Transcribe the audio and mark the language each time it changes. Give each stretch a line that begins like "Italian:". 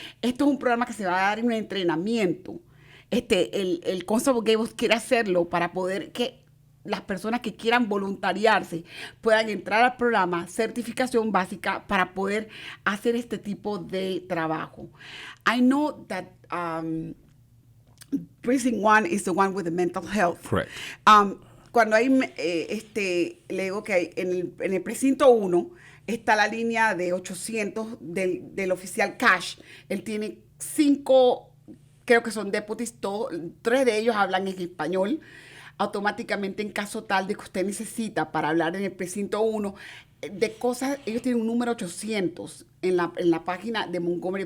Spanish: Esto es un programa que se va a dar en un entrenamiento. El Constable Gable quiere hacerlo para poder que las personas que quieran voluntariarse puedan entrar al programa, certificación básica, para poder hacer este tipo de trabajo.
English: I know that Precinct 1 is the one with the mental health. Correct.
Spanish: Cuando hay, le digo que hay, en el precinto 1 está la línea de 800 del oficial Cash. Él tiene 5, creo que son deputies, 3 de ellos hablan en español. Automáticamente, en caso tal de que usted necesita para hablar en el precinto 1 de cosas, ellos tienen un número 800 en la página de Montgomery.